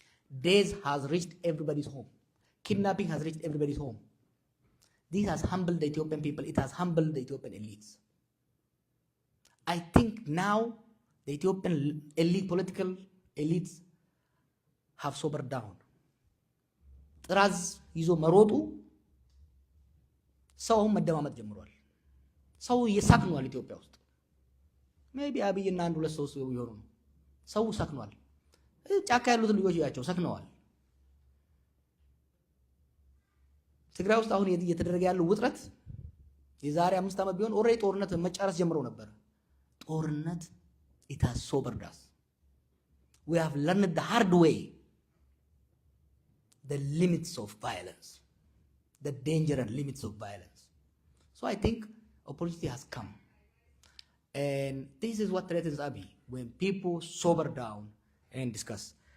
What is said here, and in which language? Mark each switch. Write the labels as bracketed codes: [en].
[en] Days has reached everybody's home. Kidnapping has reached everybody's home. This has humbled the Ethiopian people. It has humbled the Ethiopian elites. I think now the Ethiopian elite, political elites have sobered down. [am] ጥራዝ ይዞ መሮጡ ሰው መደማመጥ ጀምሯል። ሰው እየሳክኗል ኢትዮጵያ ውስጥ ሜቢ አብይና አንድ ሁለት ሰው ይሆኑ ነው። ሰው ሳክኗል። ጫካ ያሉት ልጆች ያቸው ሰክነዋል። ትግራይ ውስጥ አሁን እየተደረገ ያለው ውጥረት የዛሬ 5 ዓመት ቢሆን ኦሬዲ ጦርነት መጫረስ ጀምረው ነበር። ጦርነት [en] it has sobered us. We have learned the hard way the limits of violence, the danger and limits of violence. So I think opportunity has come. And this is what threatens Abiy, when people sober down and discuss.